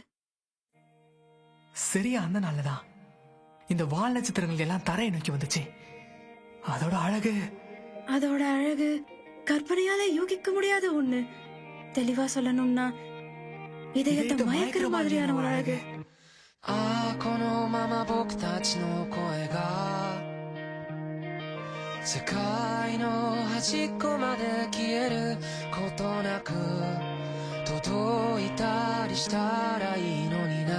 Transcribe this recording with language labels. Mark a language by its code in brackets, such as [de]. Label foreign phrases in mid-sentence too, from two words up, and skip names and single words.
[ta] சரியா அந்த நாள்லதான் இந்த வால் நட்சத்திரங்கள் எல்லாம் தரையை நோக்கி வந்துச்சு. அதோட அழகு கற்பனையால யூகிக்க முடியாத ஒண்ணு. தெளிவா சொல்லணும்னா இதயத்தை மயக்கிற மாதிரியான ஒரு அழகு. [ja] ああこのまま僕たちの声が世界の端っこまで消えることなく届いたりしたらいいのにな。